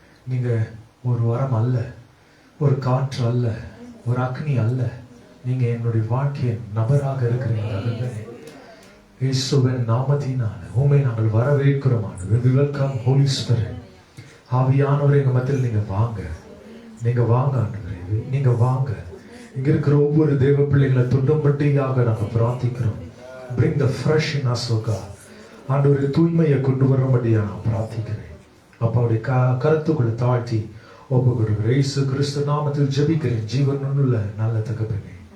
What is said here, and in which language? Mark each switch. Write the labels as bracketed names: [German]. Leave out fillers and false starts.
[Tamil] நீங்க ஒரு வரம் அல்ல, ஒரு காற்று அல்ல, ஒரு அக்னி அல்ல, நீங்க என்னுடைய வாழ்க்கையின் நபராக இருக்கிறீங்க. இயேசுவின் நாமத்தினால உம்மை நாங்கள் வரவேற்கிறோம் ஆண்டவரே. [English] We welcome Holy Spirit. [Tamil] ஆவியானவரே எங்க மத்தியில் நீங்க வாங்க ஆண்டவரே, நீங்க வாங்க. இங்க இருக்கிற ஒவ்வொரு தேவ பிள்ளைகளை துண்டம்பட்டியாக நாங்கள் பிரார்த்திக்கிறோம். [English] Bring the fresh in us, O God. [Tamil] ஆண்டவரே தூய்மையை கொண்டு வரும்படியா நான் பிரார்த்திக்கிறேன். அப்பாவுடைய கருத்துக்குள்ள தாழ்த்தி ஒப்பு கொடுக்கிறேன். இயேசு கிறிஸ்து நாமத்தில் ஜெபிக்கிறேன் ஜீவனுள்ள நல்ல தகப்பனே.